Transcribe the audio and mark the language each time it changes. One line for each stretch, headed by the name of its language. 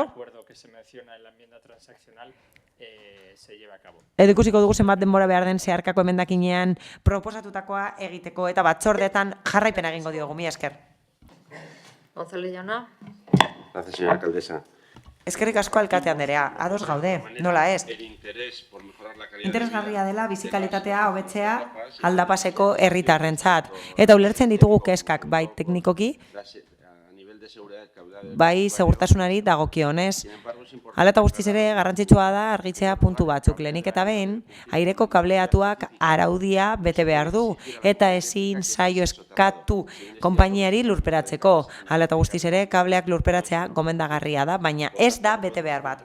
Spanish: este acuerdo que se menciona en la enmienda transaccional se lleve a cabo.
Basque: Edo ikusiko dugu zenbat denbora behar den zeharkako emendakinean proposatutakoa egiteko eta batzordetan jarraipena egingo diogu. Mila esker. González jauna.
Spanish: Gracias, señora alcaldesa.
Basque: Eskerrik asko alkate anderea, ados gaude, nola ez?
Spanish: El interés por mejorar la calidad
Basque: Interesgarria dela bizikalitatea hobetzea aldapaseko herritarrentzat. Eta ulertzen ditugu keskak, bai teknikoki,
Spanish: a nivel de seguridad caudal.
Basque: bai segurtasunari dagokionez. Hala eta guztiz ere garrantzitsua da argitzea puntu batzuk. Lehenik eta behin, aireko kableatuak araudia bete behar du eta ezin zaio eskatu konpainiari lurperatzeko. Hala eta guztiz ere kableak lurperatzea gomendagarria da, baina ez da bete behar bat.